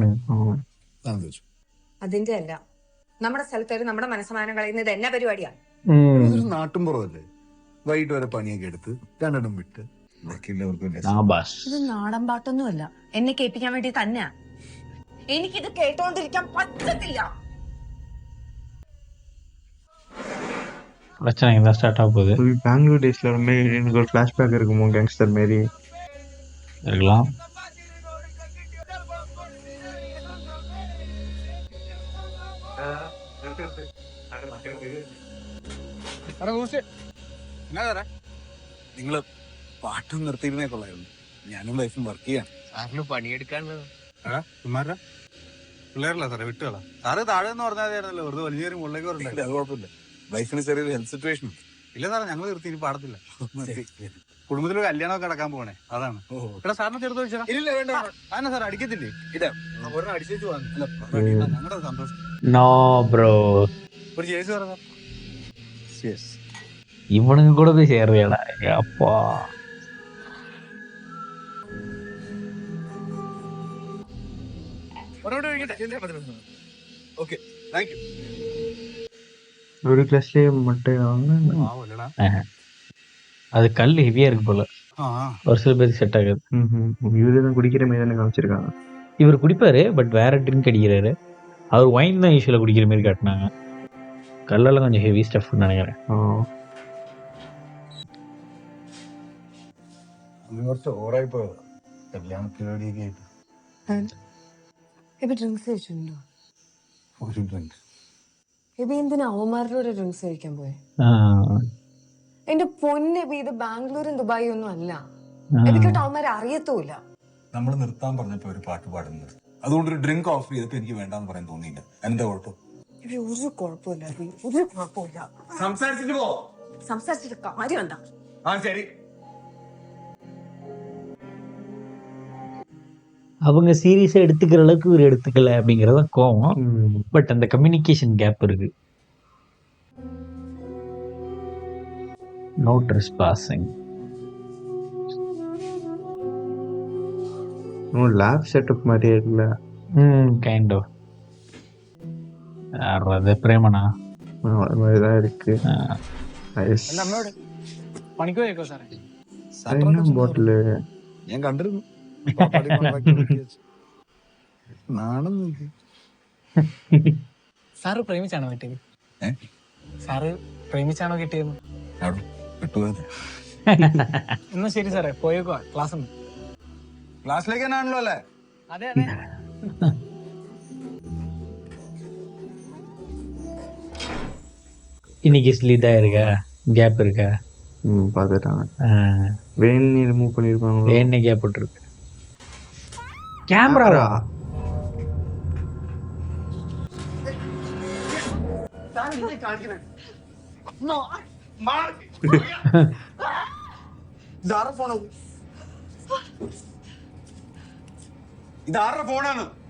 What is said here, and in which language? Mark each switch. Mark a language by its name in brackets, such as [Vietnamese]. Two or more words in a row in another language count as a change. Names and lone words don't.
[Malayalam] അതിന്റെ അല്ല, നമ്മുടെ സ്ഥലത്ത് നമ്മുടെ മനസ്സമാനം കളയുന്നത് എന്നാ പരിപാടിയാ? ഇതൊരു നാട്ടും പുറമല്ലേ, വൈകിട്ട് വരെ പണിയൊക്കെ എടുത്ത് രണ്ടെണ്ണം വിട്ട് ബാക്കിയുള്ളവർക്കും ഇത് നാടൻ പാട്ടൊന്നുമല്ല, എന്നെ കേൾപ്പിക്കാൻ വേണ്ടി തന്നെയാ. എനിക്കിത് കേട്ടോണ്ടിരിക്കാൻ പറ്റത്തില്ല. [Tamil] பிரச்சனை இதான் ஸ்டார்ட் ஆக போகுது. பெங்களூர் டேஸ்ல எனக்கு ஒரு ஃபிளாஷ்பேக் இருக்குமோ கேங்ஸ்டர் மாரி இருக்கலாம். [Malayalam] നിങ്ങള് പാട്ടും നിർത്തിയിരുന്നേ കൊള്ളായിരുന്നു. ഞാനും വൈഫും വർക്ക് ചെയ്യാൻ. സാറിന് പണിയെടുക്കാനുള്ളത് പിള്ളേരല്ല സാറേ, വിട്ടുകളാ. സാറ് താഴെ എന്ന് പറഞ്ഞാൽ മതിയായിരുന്നല്ലോ, വെറുതെ വലിയൊരു മുകളിലേക്ക് പറഞ്ഞില്ല. അത് കുഴപ്പമില്ല, വൈഫിന് ചെറിയൊരു [English] health situation [Malayalam] ഇല്ല സാറേ. ഞങ്ങൾ നിർത്തി, ഇനി പാടത്തില്ല. കുടുംബത്തിലൊരു കല്യാണമൊക്കെ നടക്കാൻ പോകണേ, അതാണ്. എടാ സാറിന് ചെറുത് വെച്ചാ ഇല്ല, വേണ്ട. അതിനാ സാർ അടിക്കത്തില്ലേ? ഇല്ല, ഒരെണ്ണം അടിച്ചു പോകാൻ ഞങ്ങളുടെ സന്തോഷം. [English] no bro, [Malayalam] ഒരു ചേച്ചി പറഞ്ഞ [Tamil] இவனுங்க கூட போய் சேர்றியாடா? அப்பா [English] okay, thank you. [Tamil] ஒரு கிளாஸ்லயே மட்டும் அது கல் ஹெவியா இருக்கு போல. ஒரு சில பேருக்கு செட் ஆகாது. இவரு தான் குடிக்கிற மாதிரி தானே காமிச்சிருக்காங்க. இவர் குடிப்பாரு, பட் வேற ட்ரிங்க் அடிக்கிறாரு. அவர் ஒயின் தான் யூஸ்வலா குடிக்கிற மாதிரி காட்டினாங்க. கல்லெல்லாம் கொஞ்சம் [English] heavy stuff [Tamil] நினைக்கிறேன். [Malayalam] കുറച്ച് ഓവറായി പോയത് കല്യാണത്തിലൊക്കെ ആയിട്ട്. ഇപ്പൊ ഡ്രിങ്ക്സ് കഴിച്ചിട്ടുണ്ടോ? ഒരു ഡ്രിങ്ക് എബി എന്തിനാ അവന്മാരുടെ ഡ്രിങ്ക്സ് കഴിക്കാൻ പോയെ? ആ, എന്റെ പൊന്നെബി, ഇത് ബാംഗ്ലൂരും ദുബായും ഒന്നും അല്ല. എബിക്കോട്ട് അവന്മാരെ അറിയത്തൂല. നമ്മൾ നിർത്താൻ പറഞ്ഞപ്പോ ഒരു പാട്ട് പാടുന്നത്, അതുകൊണ്ട് ഒരു ഡ്രിങ്ക് ഓഫ് ചെയ്തപ്പോ എനിക്ക് വേണ്ടാന്ന് പറയാൻ തോന്നിയില്ല. എന്താ കുഴപ്പം? എബി ഒരു കുഴപ്പമില്ല, എബി ഒരു കുഴപ്പമില്ല. സംസാരിച്ചിട്ട് പോ. സംസാരിച്ചിട്ട് കാര്യം എന്താ? ആ ശരി. [Tamil] அவங்க சீரியஸா எடுத்துக்கிற அளவுக்கு இவர் எடுத்துக்கல அப்படிங்கறத கோவம். பட் அந்த [English] communication gap [Tamil] இருக்கு. [English] no trespassing. lab setup [Tamil] மாதிரியே இல்ல. [English] kind of. [Tamil] அது பிரேமனா அது மாதிரிதான் இருக்கு. [Malayalam] പണിക്ക് പോയേക്കോ സാറേ? ബോട്ടില് ഞാൻ കണ്ടിരുന്നു. നാണം നോക്കി. സാറ് പ്രേമിച്ചാണോ കിട്ടിയത്? സാറ് പ്രേമിച്ചാണോ കിട്ടിയത്? കിട്ടുവാതെ. എന്നാ ശരി സാറേ, പോയേക്കോ, ക്ലാസ് ഉണ്ട്. ക്ലാസ്സിലേക്ക് തന്നെയാണല്ലോ അല്ലേ? അതെ അതെ. [Tamil] இன்னைக்கு ஸ்லீதா இருக்கா, கேப் இருக்கா? பாத்துட்டாங்க. வேணி ரிமூவ் பண்ணிருப்பாங்க. வேணே கேப் விட்டுருக்கு. கேமராவா? [Malayalam] ഇതാരുടെ ഫോണാണ്?